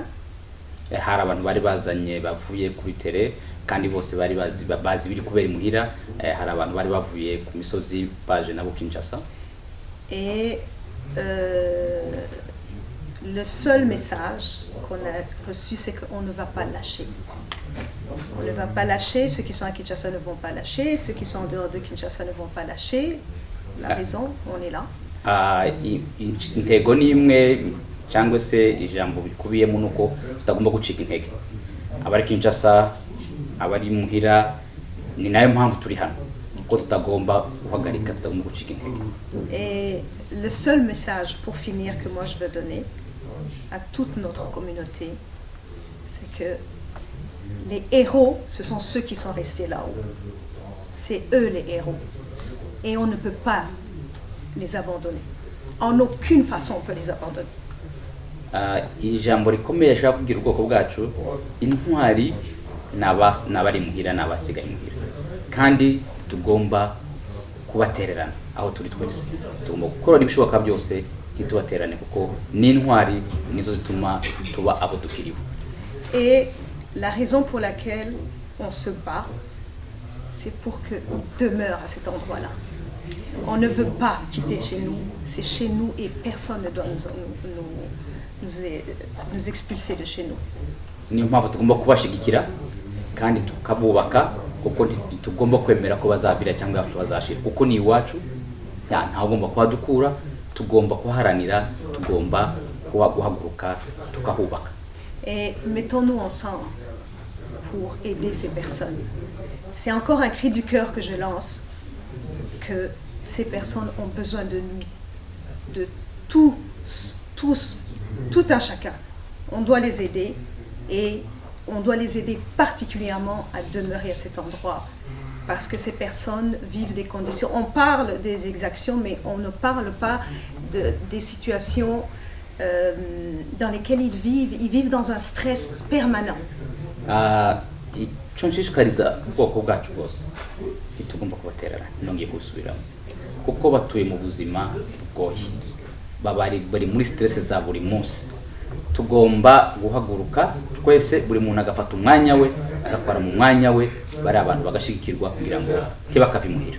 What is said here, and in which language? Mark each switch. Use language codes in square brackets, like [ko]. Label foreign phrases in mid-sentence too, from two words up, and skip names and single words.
[rw] Hari abantu bari bazanye bavuye kuri tere kandi bose bari bazi biri kubera imuhira, hari abantu bari bavuye ku misozi baje nabo Kinshasa. [fr] Et le seul message qu'on a reçu, c'est qu'on ne va pas lâcher. On ne va pas lâcher, ceux qui sont à Kinshasa ne vont pas lâcher, ceux qui sont en dehors de Kinshasa ne vont pas lâcher. La raison, on est là. [rw] Intego ni imwe cyangwa se ijambo bikubiyemo nuko tutagomba gucika intege. Abari Kinshasa, abari muhira, ni nayo mpamvu turi hano. ko tutagomba guhagarika, tutagomba gucika intege. [fr] Et le seul message pour finir que moi je veux donner à toute notre communauté, c'est que les héros, ce sont ceux qui sont restés là-haut. C'est eux les héros. Et on ne peut pas les abandonner. En aucune façon on peut les abandonner. [rw] Ijambo rikomeye ashaka kubwira ubwoko bwacu, intwari n'abari muhira n'abasigaye muhira, kandi tugomba kubatererana aho turi twese. Tugomba gukora ibishoboka byose ntitubaterane, kuko n'intwari nizo zituma tuba abo dukiriho. [fr] Et la raison pour laquelle on se bat, c'est pour qu'on demeure à cet endroit-là. On ne veut pas quitter chez nous, c'est chez nous et personne ne doit nous expulser de chez nous. [rw] Niyo mpamvu tugomba kubashigikira kandi tukabubaka, kuko tugomba kwemera ko bazavira cyangwa bazashira, kuko ni iwacu, nta ugomba kuhadukura, tugomba kuharanira, tugomba guhaguruka tukahubaka. [fr] Et mettons-nous ensemble pour aider ces personnes. C'est encore un cri du cœur que je lance, que ces personnes ont besoin de nous, de tous, tout un chacun. On doit les aider et on doit les aider particulièrement à demeurer à cet endroit parce que ces personnes vivent des conditions. On parle des exactions, mais on ne parle pas des situations dans lesquelles ils vivent dans un stress permanent. [rw] Icyo nshishikariza ubwoko bwacu bwose, ntitugomba kubatererana, nongeye kubisubiramo, kuko batuye mu buzima bugoye, bari muri stress za buri munsi. Tugomba guhaguruka twese, buri muntu agafata umwanya we, agakora mu mwanya we, bari abantu bagashigikirwa kugira ngo ntibakavimuhira.